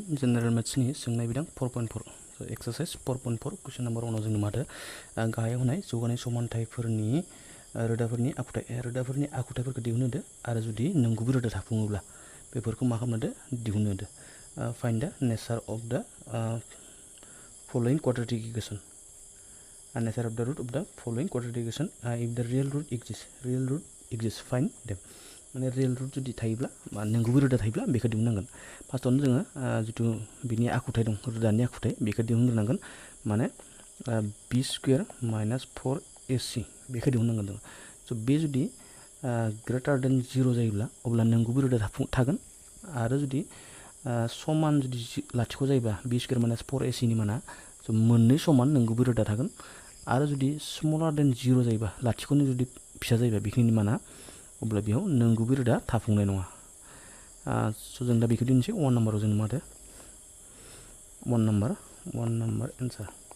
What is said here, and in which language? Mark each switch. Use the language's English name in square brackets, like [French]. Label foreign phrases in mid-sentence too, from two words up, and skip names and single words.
[English] General Maths [Bodo] ni सोंनाय बिदां [English] 4.4 exercise 4.4 question number 1 [Bodo] जों मादो गाहायाव होनाय जौगानाय समानथायफोरनि रोदाफोरनि आखुथायफोरखौ दिहुननो होदो आरो जुदि नंगुबै रोदा थाफुङोब्ला बेफोरखौ मा खालामनो होदो दिहुननो होदो [English] find the nature of the following quadratic equation nature of the root of the following quadratic equation if the real root exists find them [Bodo] माने रियेल रुट जुदि थायोब्ला बा नंगुबै रोदा थायोब्ला बेखौ दिहुननांगोन फार्स्टआवनो जोङो जितु बिनि आखुथाय दं रोदानि आखुथाय बेखौ दिहुनग्रोनांगोन माने [English] b square minus 4ac [Bodo] बेखौ दिहुननांगोन जों स' बे जुदि [English] greater than 0 [Bodo] जायोब्ला अब्ला नंगुबै रोदा थागोन आरो जुदि समान जुदि लाथिख' जायोबा [English] b square minus 4ac [Bodo] नि माना स' मोननै समान नंगुबै रोदा थागोन आरो जुदि [English] smaller than 0 [Bodo] जायोबा लाथिख'नि जुदि फिसा जायोबा बेखिनि माना अब्ला बेयाव नंगुबै रोदा थाफुंनाय नङा स' जों दा बेखौ दिनोसै 1 नाम्बाराव जों मादो [English] 1 number answer